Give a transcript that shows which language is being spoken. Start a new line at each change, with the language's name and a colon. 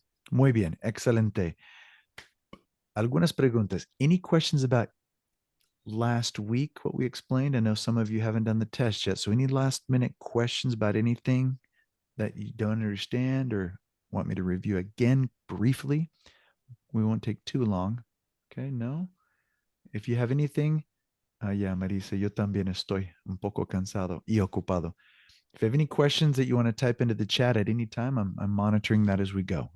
Spanish: Muy bien. Excelente. Algunas preguntas.
English: Any questions about last week, what we explained? I know some of you haven't done the test yet. So, any last minute questions about anything that you don't understand or want me to review again briefly? We won't take too long. Okay. No. If you have anything,
Spanish: ya, Marisa, yo también estoy un poco cansado y ocupado.
English: If you have any questions that you want to type into the chat at any time, I'm monitoring that as we go.